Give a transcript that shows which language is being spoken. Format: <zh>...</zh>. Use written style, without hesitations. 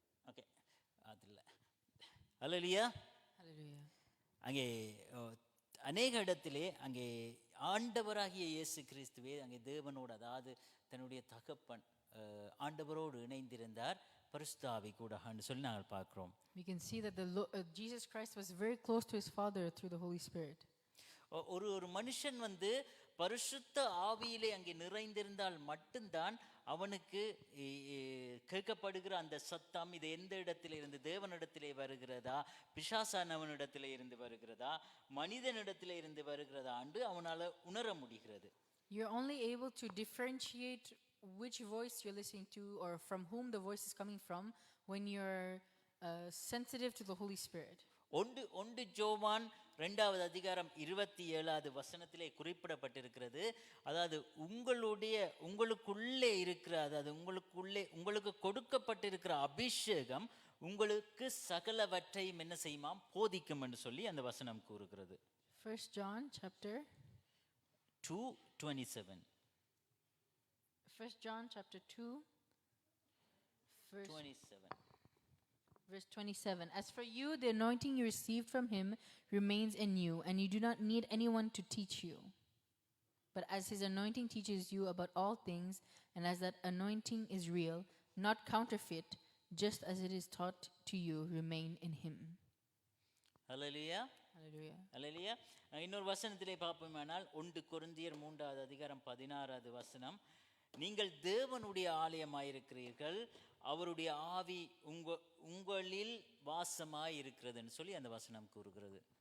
<ta>Okay, அதில் அல்லேலூயா.</ta> <en>Hallelujah.</en> <ta>அங்கே அநேக இடத்திலே அங்கே ஆண்டவராகிய இயேசு கிறிஸ்துவே அங்கே தேவனோடு, அதாவது தன்னுடைய தகப்பன் ஆண்டவரோடு இணைந்திருந்தார் பரிசுத்த ஆவி கூடன்னு சொல்லி நாங்கள் பார்க்கிறோம்.</ta> <en>We can see that Jesus Christ was very close to his Father through the Holy Spirit.</en> <ta>ஒரு மனுஷன் பரிசுத்த ஆவியிலே அங்கே நிறைந்திருந்தால் மட்டும்தான் அவனுக்கு கேட்கப்படுகிற அந்த சத்தம் இது எந்த இடத்திலே இருந்து, தேவனிடத்திலே வருகிறதா, பிசாசானவனிடத்திலே இருந்து வருகிறதா, மனிதனிடத்திலே இருந்து வருகிறதா என்று அவனால் உணர முடிகிறது.</ta> <en>You're only able to differentiate which voice you're listening to or from whom the voice is coming from when you're sensitive to the Holy Spirit.</en> <ta>ஒன்று யோவான் 2வது அதிகாரம் 27வது வசனத்திலே குறிப்பிடப்பட்டிருக்கிறது. அதாவது உங்களுக்குள்ளே இருக்கிற, அதாவது உங்களுக்கு கொடுக்கப்பட்டிருக்கிற அபிஷேகம் உங்களுக்கு சகலவற்றையும் என்ன செய்யுமாம், போதிக்கும் என்று சொல்லி அந்த வசனம் கூறுகிறது.</ta> <en>1 John chapter 2:27. 1 John chapter 2 verse 27. Verse 27. As for you, the anointing you received from him remains in you, and you do not need anyone to teach you. But as his anointing teaches you about all things, and as that anointing is real, not counterfeit, just as it is taught to you, remain in him. Hallelujah. Hallelujah. Hallelujah.</en> <ta>இன்னொரு வசனத்திலே பார்ப்போமானால் 1 கொரிந்தியர் 3வது அதிகாரம் 16வது வசனம், நீங்கள் தேவனுடைய ஆலயமாயிருக்கிறீர்கள், அவருடைய ஆவி உங்களில் வாசமாய் இருக்கிறதுன்னு சொல்லி அந்த வசனம் கூறுகிறது.</ta>